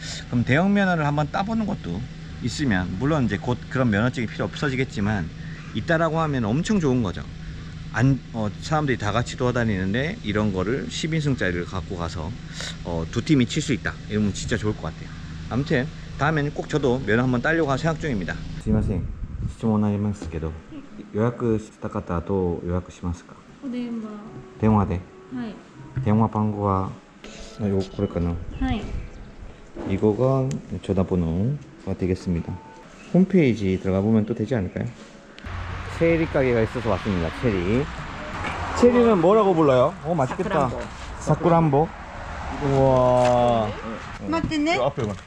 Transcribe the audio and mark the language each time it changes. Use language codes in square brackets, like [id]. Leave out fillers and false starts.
[ko] 그럼 대형 면허를 한번 따보는 것도 있으면, 물론 이제 곧 그런 면허증이 필요 없어지겠지만 있다라고 하면 엄청 좋은 거죠. 사람들이 다 같이 돌아다니는데 이런 거를 10인승짜리를 갖고 가서 두 팀이 칠 수 있다 이러면 진짜 좋을 것 같아요. 아무튼 다음에는 꼭 저도 면 한번 따려고 생각 중입니다. [ja] すいません、質問になりますけど、予約した方はどう予約しますか？お電話。電話で。はい。電話番号は요これかな? はい。 [ko] 이거가 전화번호가 되겠습니다. 홈페이지 들어가 보면 또 되지 않을까요? 체리 가게가 있어서 왔습니다. 체리. 체리는 뭐라고 불러요? 맛있겠다. 사쿠란보. 우와. 그 앞에만